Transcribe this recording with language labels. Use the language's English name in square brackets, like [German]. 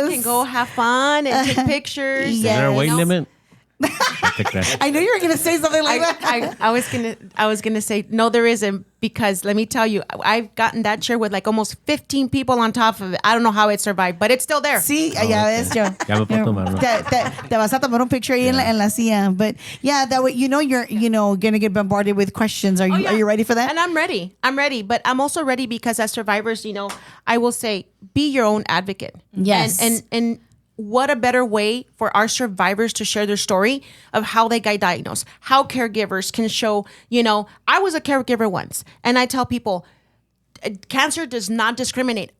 [English] So people can go have fun and take pictures. Is there a weight You know? limit? I knew you were going to say something like that. I was gonna say no, there isn't, because let me tell you, I've gotten that chair with like almost 15 people on top of it. I don't know how it survived, but it's still there. [Spanish] Sí, ya ves, yo. Ya me puedo tomar, ¿no? Te vas a tomar un picture ahí en la silla. [English] But yeah, that way, you're gonna get bombarded with questions. Are you ready for that? And I'm ready. But I'm also ready because as survivors, I will say, be your own advocate. Yes. And what a better way for our survivors to share their story of how they got diagnosed, how caregivers can show, I was a caregiver once, and I tell people, cancer does not discriminate.